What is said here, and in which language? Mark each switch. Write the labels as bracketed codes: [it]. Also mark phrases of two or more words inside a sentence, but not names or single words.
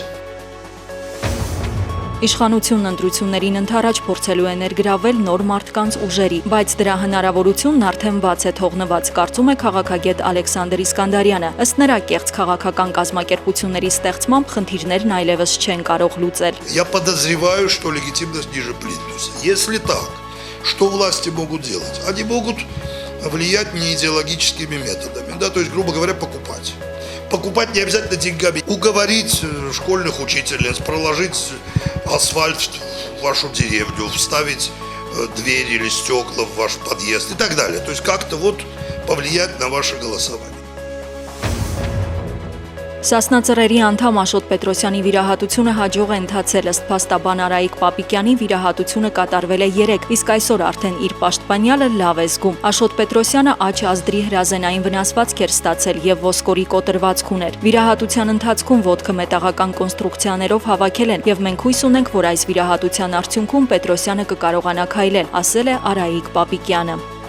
[hy] Իշխանությունն ընտրություններին ընդառաջ փորձելու է ներգրավել նոր մարդկանց ուժերի, բայց դրա հնարավորությունն արդեն բաց է թողնված, կարծում է քաղաքագետ Ալեքսանդր Իսկանդարյանը։ Ըստ նրա, կեղծ քաղաքական կազմակերպությունների ստեղծմամբ խնդիրներն այլևս չեն կարող լուծել։ [ru] Я подозреваю, что легитимность ниже плинтуса. Если так, что власти могут делать? Они могут влиять не идеологическими методами, да, то есть, грубо говоря, покупать. Покупать не обязательно деньгами. Уговорить школьных учительниц, проложить асфальт в вашу деревню, вставить двери или стекла в ваш подъезд и так далее. То есть как-то вот повлиять на ваше голосование. [hy] Սասնածռերի անդամ Աշոտ Պետրոսյանի վիրահատությունը հաջող է ընթացել, ըստ փաստաբան Արայիկ Պապիկյանի վիրահատությունը կատարվել է 3, իսկ այսօր արդեն իր պաշտպանյալը լավ է զգում։ Աշոտ Պետրոսյանը աջ ազդրի հրազենային վնասվածք էր ստացել եւ ոսկորի կոտրվածք ուներ։ Վիրահատության ընթացքում ոտքը մետաղական կոնստրուկցիաներով հավաքել են եւ մենք հույս ունենք, որ այս վիրահատության արդյունքում Պետրոսյանը կկարողանա քայլել, ասել է Արայիկ Պապիկյանը։